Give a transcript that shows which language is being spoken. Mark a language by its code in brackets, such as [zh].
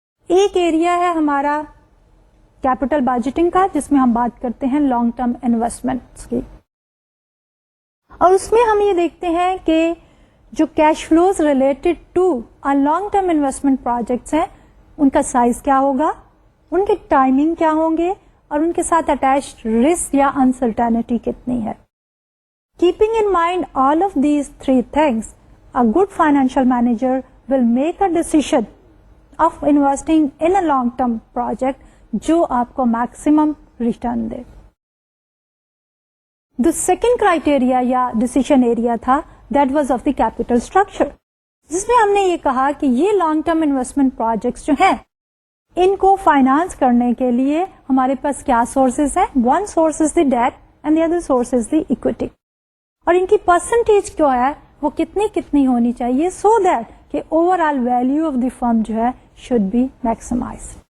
[ur] ایک ایریا ہے ہمارا کیپٹل بجٹنگ کا, جس میں ہم بات کرتے ہیں لانگ ٹرم انویسٹمنٹ کی, اور اس میں ہم یہ دیکھتے ہیں کہ جو cash flows related to long term investment projects ہیں, ان کا سائز کیا ہوگا, ان کے ٹائمنگ کیا ہوں گے, اور ان کے ساتھ اٹیچڈ رسک یا انسرٹینٹی کتنی ہے. [en] keeping in mind all of these 3 things, a good financial manager will make a decision of investing in a long term project [ur] جو آپ کو maximum return they. [en] The second criteria [ur] یا decision area تھا, [en] that was of the capital structure, [ur] جس میں ہم نے یہ کہا کہ یہ لانگ ٹرم انویسٹمنٹ پروجیکٹس جو ہیں, ان کو فائنانس کرنے کے لیے ہمارے پاس کیا سورسز ہیں. [en] one source is the debt and the other source is the equity, [ur] اور ان کی پرسنٹیج جو ہے وہ کتنی ہونی چاہیے, [en] So that کہ overall value of the firm جو ہے شوڈ بی میکسیمائز.